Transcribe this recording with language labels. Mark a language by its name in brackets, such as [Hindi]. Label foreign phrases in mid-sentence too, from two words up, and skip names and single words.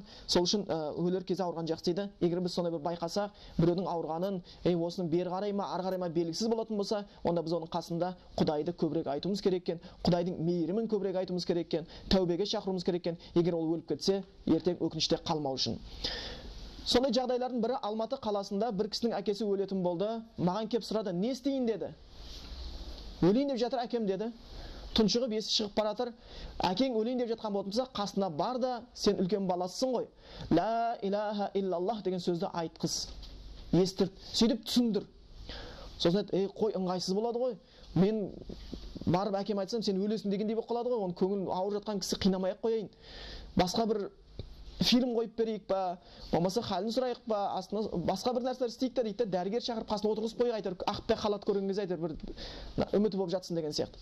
[Kazakh] Сол үшін өлер кезде ауырған жақсы дейді. Егер біз сондай бір байқасақ, біреудің ауырғанын, осының бері қарай ма, ары қарай ма белгісіз болатын болса, онда біз оның қасында Құдайды көбірек айтуымыз керек екен, Құдайдың мейірімін көбірек айтуымыз керек екен, тәубеге шақыруымыз керек екен, егер ол өліп кетсе, ертең өкініште қалмау үшін. Сондай жағдайлардың бірі Алматы қаласында бір кісінің әкесі өлетін болды. Маған кеп сұрады, не істейін деді. Өлейін деп жатыр әкем деді. Тұншығып есі шығып баратыр. Әкең өлейін деп жатқан болатын болса, қасына бар да, сен үлкен баласысың ғой. [Arabic] لا إله إلا الله [Kazakh] деген сөзді айтқыз. Естірт, сөйтіп түсіндір. Сосын айтты, қой ыңғайсыз болады ғой. Мен барып әкем айтсам, сен өлесің дегендей болып қалады ғой. Оның көңіл ауырып жатқан кісі қинамай-ақ қояйын. Басқа бір фильм қойып берейік па, болмаса халін сұрайық па, астына басқа бір нәрселер істейік та дейді, дәрігер шақырып қасына отырғызып қойып айтыр, ақпақ халат көрген кезде айтыр, бір үміті болып жатсын деген сияқты.